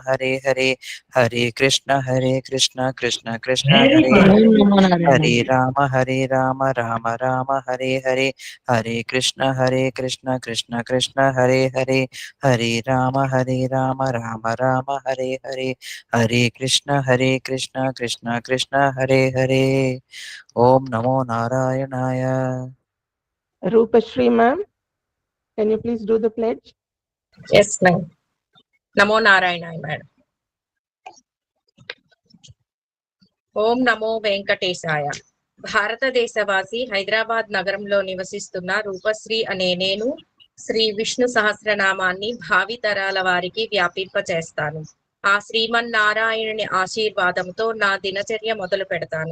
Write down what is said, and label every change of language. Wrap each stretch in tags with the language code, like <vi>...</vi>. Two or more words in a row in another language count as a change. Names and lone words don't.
<sa>हरे हरे हरे कृष्ण कृष्ण कृष्ण हरे हरे हरे राम राम राम हरे हरे हरे कृष्ण कृष्ण कृष्ण हरे हरे हरे राम राम राम हरे हरे हरे कृष्ण कृष्ण कृष्ण हरे हरे ओं नमो नारायणाय.</sa> <en>Rupashri ma'am, can you please do the pledge? Yes, ma'am.</en> <sa>नमो नारायण, madam. ओं नमो वेङ्कटेशाय.</sa> <te>భారతదేశవాసి హైదరాబాద్ నగరంలో నివసిస్తున్న రూపశ్రీ అనే నేను శ్రీ విష్ణు సహస్రనామాన్ని భావితరాల వారికి వ్యాపింపచేస్తాను. ఆ శ్రీమన్నారాయణుని ఆశీర్వాదంతో నా దినచర్య మొదలు పెడతాను.</te>